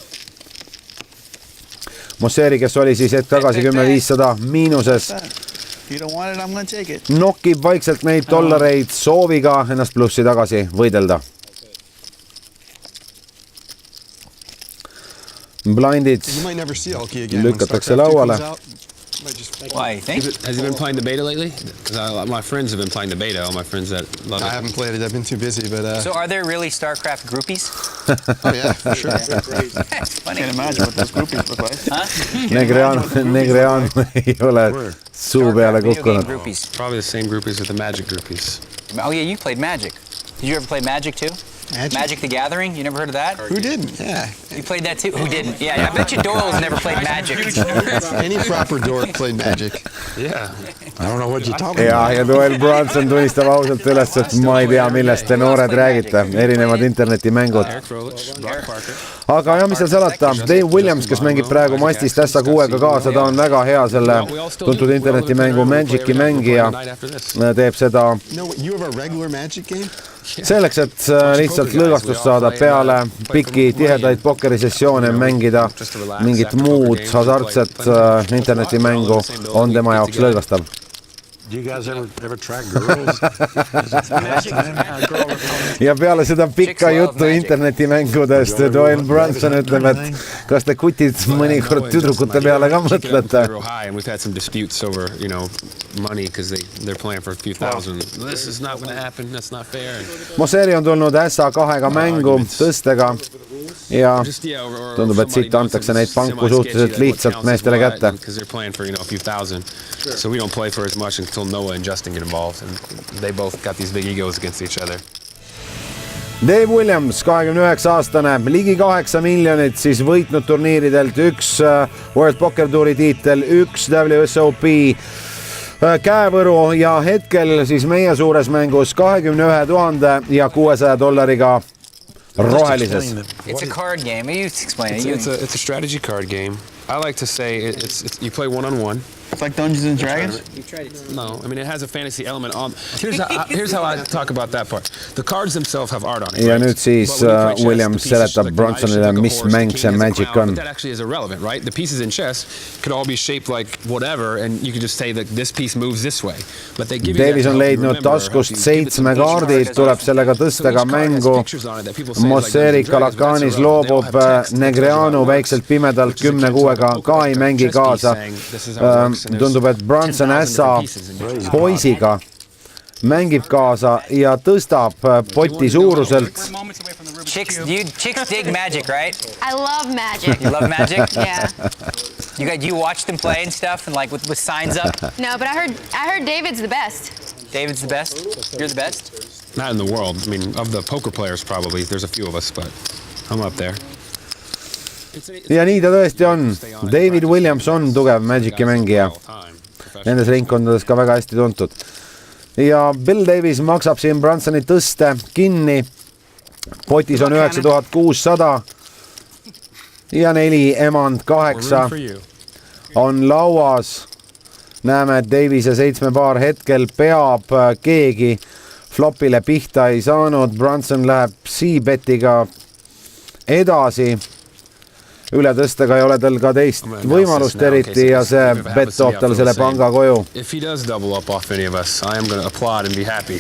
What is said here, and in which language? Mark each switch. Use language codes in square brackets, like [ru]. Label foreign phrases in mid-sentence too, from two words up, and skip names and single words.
[et] Mosseri, kes oli siis hetk tagasi 10-500 miinuses, nokib vaikselt neid dollareid sooviga ennast plussi tagasi võidelda. Blindid lükatakse lauale. [en] Why? Has he been playing the beta lately? Because my friends have been playing the beta. All my friends that love it. I haven't played it. I've been too busy. But so, are there really StarCraft groupies? Oh yeah, for sure. I can't imagine what those groupies look like. Huh? [et] Negreanu ei ole suu peale kukkunud. [en] Probably the same groupies with the Magic groupies. Oh yeah, you played Magic. Did you ever play Magic too? Magic the Gathering? You never heard of that? Who didn't? Yeah. You played that too? Who didn't? Yeah, I bet you Doyle's never played Magic. Any proper dork played Magic. Yeah. I don't know what you're talking about. [et] ja Doyle Brunson tunnistab ausalt üles, et ma ei tea, millest te noored räägite, erinevad internetimängud. Aga ja mis seal salata, Dave Williams, kes mängib praegu Mastist ässa 6-ga kaasa, ta on väga hea selle tuntud internetimängu Magici mängija, teeb seda selleks, et lihtsalt lõõgastust saada peale pikki tihedaid pokerisessioone mängida mingit muud hasartset internetimängu on tema jaoks lõõgastav. [en] Do you guys ever track girls? [et] Ja peale seda pikka juttu internetimängudest Doyle Brunson ütleb, et kas te kutid mõnikord tüdrukute peale ka mõtlete? [en] We've had some disputes over, money because they're playing for a few thousand. This is not going to happen. That's not fair. [et] Mosseri on tulnud ässa 2-ga mängu tõstega ja tundub, et siit antakse neid panku suhteliselt lihtsalt meestele kätte. [en] Because they're playing for, a few thousand. So we don't play for as much until Noah and Justin get involved, and they both got these big egos against each other. [et] Dave Williams, 29-aastane, ligi 8 miljonit siis võitnud turniiridelt, 1 World Poker Touri tiitel, 1 WSOP käevõru ja hetkel siis meie suures mängus 21 600 dollariga rohelises. [en] It's a card game. You explain it. It's a strategy card game. I like to say it's you play one-on-one. It's like Dungeons and Dragons? No, I mean it has a fantasy element on. Here's how I talk about that part. The cards themselves have art on it. [et] Ja nüüd siis Williams seletab Brunsonile, mis mäng see Magic on. [en] That actually is irrelevant, right? The pieces in chess could all be shaped like whatever, and you could just say that this piece moves this way. But they give you [et] Davis on leidnud taskust 7 kaardid, tuleb sellega tõstega mängu. Mosseri Calacanis loobub Negreanu väikselt pimedalt 10-6-ga ka ei mängi kaasa. Tundub, et Brunson ässa poisiga mängib kaasa ja tõstab poti suuruselt. [en] Chicks dig Magic, right? I love Magic. You love Magic? Yeah. You watch them play and stuff, and like with signs up? No, but I heard David's the best. David's the best? You're the best? Not in the world. I mean, of the poker players probably. There's a few of us, but I'm up there. [et] Ja nii ta tõesti on. David Williams on tugev Magici mängija. Nendes ringkondades ka väga hästi tuntud. Ja Bill Davis maksab siin Brunsoni tõste kinni. Potis on 9600 ja 4 emand 8 on lauas. Näeme, et Davise 7 paar hetkel peab keegi flopile pihta ei saanud. Brunson läheb C-betiga edasi. Üle tõstega ei ole tal ka teist võimalust eriti ja see bet toob tal selle panga koju. [en] If he does double up off any of us, I am going to applaud and be happy.